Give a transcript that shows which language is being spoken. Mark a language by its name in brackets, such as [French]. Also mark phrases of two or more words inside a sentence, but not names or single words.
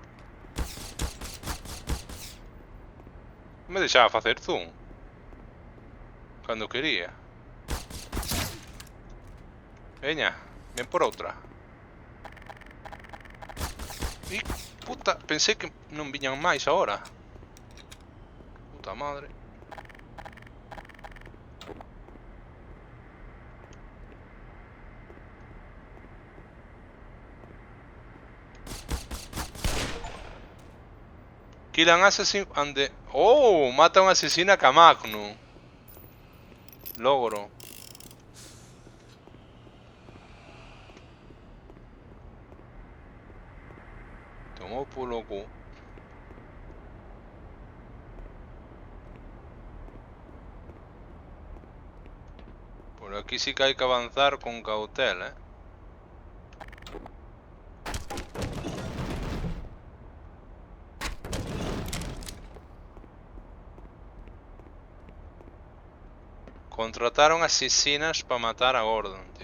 [Galician] Me deixaba facer zoom cando quería. Veña, ven por outra. E puta, pensei que non viñan máis agora. [Spanish] Puta madre. [English] Kill an assassin and the... [Galician] Oh, mata a un asesina ca Magnum. Logro. Tomou polo cu. Por aquí sí que hai que avanzar con cautela, Contrataron asesinas para matar a Gordon, tío.